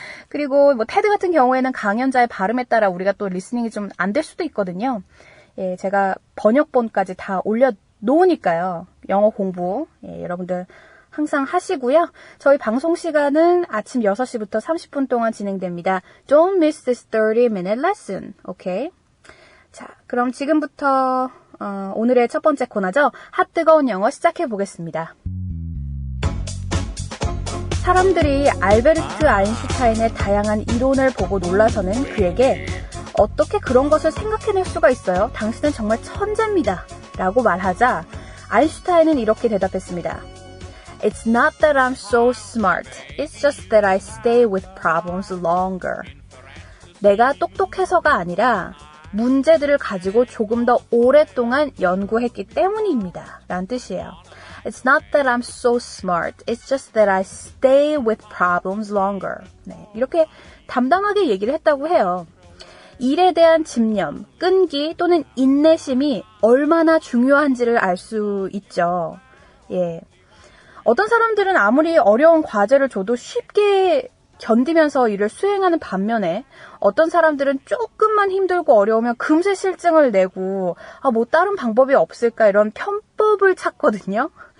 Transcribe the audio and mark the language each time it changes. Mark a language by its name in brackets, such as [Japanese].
[Korean] 그리고 테드 같은 경우에는 강연자의 발음에 따라 우리가 또 리스닝이 좀 안 될 수도 있거든요. 예, 제가 번역본까지 다 올려놓으니까요. 영어 공부 여러분들 항상 하시고요. 저희 방송 시간은 아침 6시부터 30분 동안 진행됩니다. [English] Don't miss this 30-minute lesson. [Korean] 오케이? 자, 그럼 지금부터 오늘의 첫 번째 코너죠. 핫뜨거운 영어 시작해 보겠습니다. 사람들이 알베르트 아인슈타인의 다양한 이론을 보고 놀라서는 그에게 어떻게 그런 것을 생각해낼 수가 있어요? 당신은 정말 천재입니다. 라고 말하자 아인슈타인은 이렇게 대답했습니다. [English] It's not that I'm so smart. It's just that I stay with problems longer. [Korean] 내가 똑똑해서가 아니라 문제들을 가지고 조금 더 오랫동안 연구했기 때문입니다. 라는 뜻이에요. [English] It's not that I'm so smart. It's just that I stay with problems longer. [Korean] 네, 이렇게 담담하게 얘기를 했다고 해요. 일에 대한 집념, 끈기 또는 인내심이 얼마나 중요한지를 알 수 있죠. 예. 어떤 사람들은 아무리 어려운 과제를 줘도 쉽게 견디면서 일을 수행하는 반면에 어떤 사람들은 조금만 힘들고 어려우면 금세 실증을 내고 뭐 다른 방법이 없을까 이런 편법을 찾거든요.